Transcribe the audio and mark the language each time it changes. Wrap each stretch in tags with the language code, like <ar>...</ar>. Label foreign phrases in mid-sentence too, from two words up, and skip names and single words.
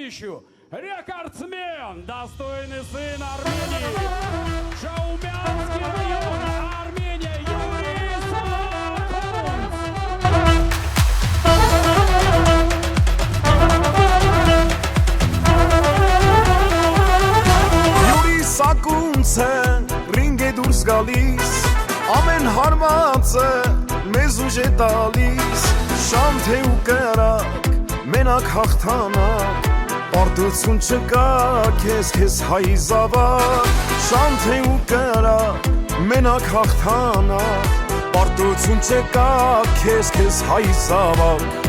<ru>еще рекордсмен, достойный сын Армении, Шаумянский район, Армения, Юрий Сакунц.</ru> <hy>Юрий Սակունցը ռինգ է դուրս գալիս, ամեն հարվածը մեզ ուժ է տալիս, շանթ է ու կրակ, մենակ հաղթանակ, պարտություն չկա քեզ հայի զավակ, շանթ է ու կրակ, մենակ հաղթանակ, պարտություն չկա քեզ հայի զավակ։</hy>